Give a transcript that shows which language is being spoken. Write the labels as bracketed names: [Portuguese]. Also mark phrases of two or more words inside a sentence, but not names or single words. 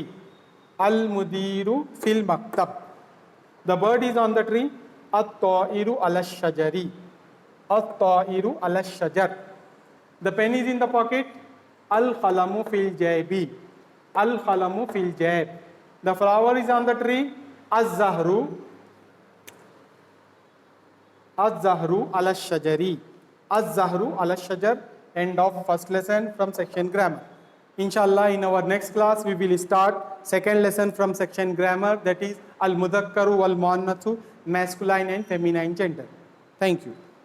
[Arabic] المدير في المكتب. [English] The bird is on the tree. [Arabic] الطائر على الشجر. الطائر على الشجر. [English] The pen is in the pocket. [Arabic] القلم في الجيب. القلم في الجيب. [English] The flower is on the tree. [Arabic] الزهر. الزهر على الشجر. الزهر على الشجر. [English] End of first lesson from section grammar. [Arabic] إن شاء الله, [English] in our next class, we will start second lesson from section grammar, that is [Arabic] المذكر والمؤنث, [English] masculine and feminine gender. Thank you.